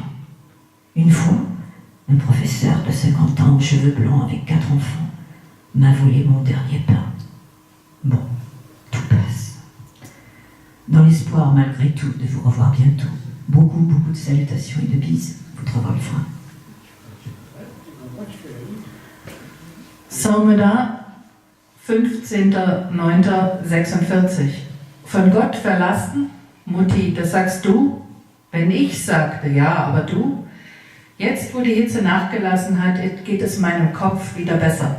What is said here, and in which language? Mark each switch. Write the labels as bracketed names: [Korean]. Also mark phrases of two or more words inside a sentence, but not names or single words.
[French] Une fois, un professeur de 50 ans aux cheveux blancs avec 4 enfants m'a volé mon dernier pain. Bon, tout passe. Dans l'espoir, malgré tout, de vous revoir bientôt. Beaucoup, beaucoup de salutations et de bises. Votre Wolfram. Someda, 15.09.46. [German] Von Gott verlassen? Mutti, das sagst du? Wenn ich sagte, ja, aber du? Jetzt, wo die Hitze nachgelassen hat, geht es meinem Kopf wieder besser.